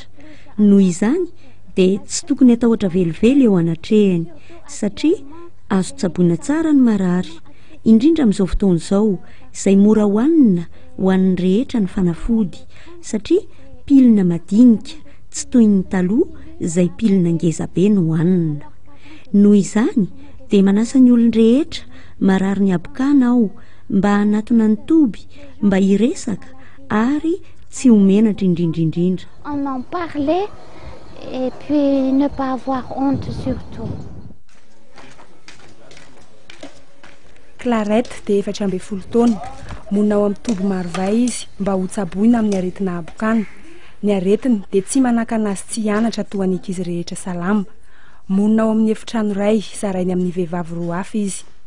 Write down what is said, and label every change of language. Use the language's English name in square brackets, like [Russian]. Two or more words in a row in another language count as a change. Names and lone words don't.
[Malagasy] Noho izany dia tsy tokony atahotra velively eo anatrehany satria azo tsaboina tsara ny marary indrindra amin'izao fotoana izao izay mora hoanina ho an'ny rehetra ny fanafody satria pilina madinika tsy toy ny taloha izay pilina ngeza be no hoanina. Noho izany dia manasa ny olon rehetra marary ny abokana ao mba hanatona ny toby mba hiresaka ary tsy homenatra indrindra. [French] On en parler et puis ne pas avoir honte surtout. [Malagasy] Clarette dia 14 taona monina ao amin'ny toby Marovay izy mba ho tsaboina amin'ny aretina abokana. Ny aretina dia tsy manakana azy tsy hianatra toa ny ankizy rehetra salama. Monina ao amin'ny efitrano iray zarainy amin'ny vehivavy roa hafa izy.